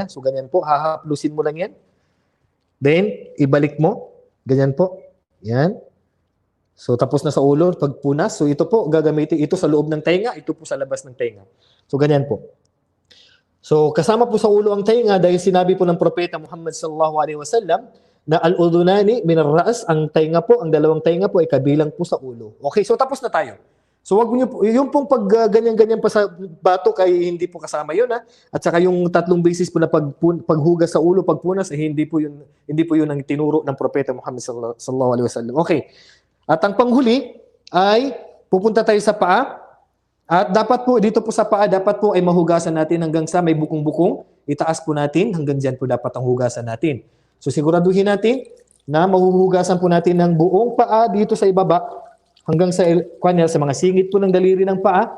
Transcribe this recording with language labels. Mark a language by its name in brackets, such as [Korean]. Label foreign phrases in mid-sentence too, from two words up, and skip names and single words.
[Filipino] So ganyan po, hahaplusin mo lang yan. Then, ibalik mo. Ganyan po. Yan. So tapos na sa ulo, pagpunas. So ito po, gagamitin ito sa loob ng tenga, ito po sa labas ng tenga. So ganyan po. So kasama po sa ulo ang tenga dahil sinabi po ng propeta Muhammad [Arabic] صلى الله عليه وسلم [Filipino] na [Arabic] الأذنان من الرأس, [Filipino] ang tenga po, ang dalawang tenga po ay kabilang po sa ulo. Okay, so tapos na tayo. So wag niyo po, yung pong pag ganyan-ganyan pa sa batok ay hindi po kasama yun, ha. At saka yung 3 beses po na paghugas sa ulo, pagpunas ay hindi po yun ang tinuro ng propeta Muhammad [Arabic] صلى الله عليه وسلم. [Filipino] Okay. At ang panghuli ay pupunta tayo sa paa. At dapat po, dito po sa paa, dapat po ay mahugasan natin hanggang sa may bukong-bukong. Itaas po natin, hanggang dyan po dapat ang hugasan natin. So siguraduhin natin na mahuhugasan po natin ng buong paa dito sa ibaba hanggang sa mga singit po ng daliri ng paa.